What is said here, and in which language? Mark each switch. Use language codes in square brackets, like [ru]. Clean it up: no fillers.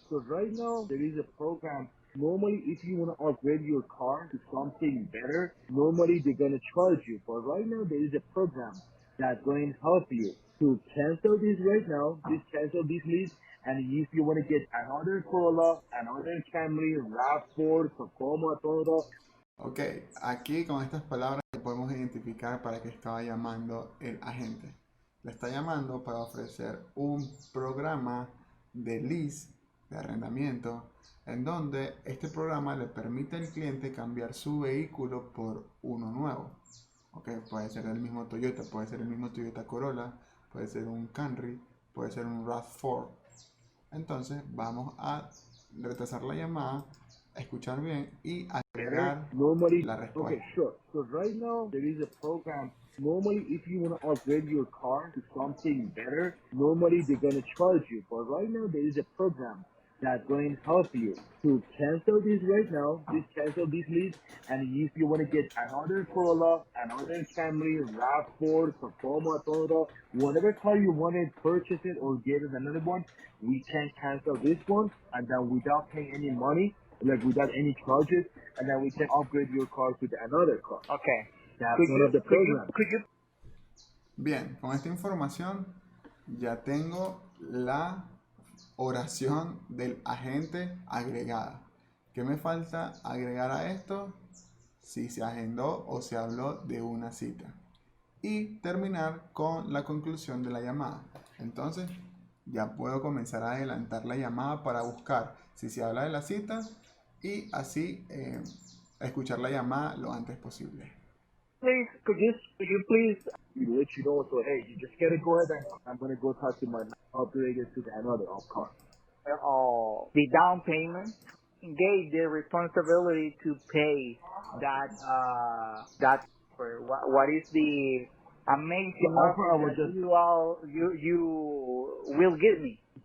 [en] So right now there is a program. Normally, if you want to upgrade your car to something better, normally they're gonna charge you. But right now there is a program that's going to help you to cancel this right now. Just cancel this lease, and if you want to get another Corolla, another Camry, RAV4, Tacoma, Toyota. [es] Ok, aquí con estas palabras podemos identificar para qué estaba llamando el agente. Le está llamando para ofrecer un programa de lease, de arrendamiento, en donde este programa le permite al cliente cambiar su vehículo por uno nuevo. Okay, puede ser el mismo Toyota, puede ser el mismo Toyota Corolla, puede ser un Camry, puede ser un RAV4. Entonces vamos a retrasar la llamada, escuchar bien y agregar la respuesta. [en] Okay, sure. So right now there is a program. Normally, if you want to upgrade your car to something better, normally they're gonna charge you. But right now there is a program that's going to help you to cancel this right now. Just cancel this lease, and if you want to get another Corolla, another Camry, RAV4, Tacoma, Toyota, whatever car you want to purchase it or get it another one, we can cancel this one, and then without paying any money, like without any charges, and then we can upgrade your car to another car. Okay. That's one of the programs. [es] Bien, con esta información ya tengo la oración del agente agregada. ¿Qué me falta agregar a esto? Si se agendó o se habló de una cita. Y terminar con la conclusión de la llamada. Entonces ya puedo comenzar a adelantar la llamada para buscar si se habla de la cita y así escuchar la llamada lo antes posible. [en] Please, could you please let you know, so hey, you just gotta go ahead and I'm gonna go talk to my upgrader to another car. The down payment gave the responsibility to pay that what is the amazing offer that you will give me?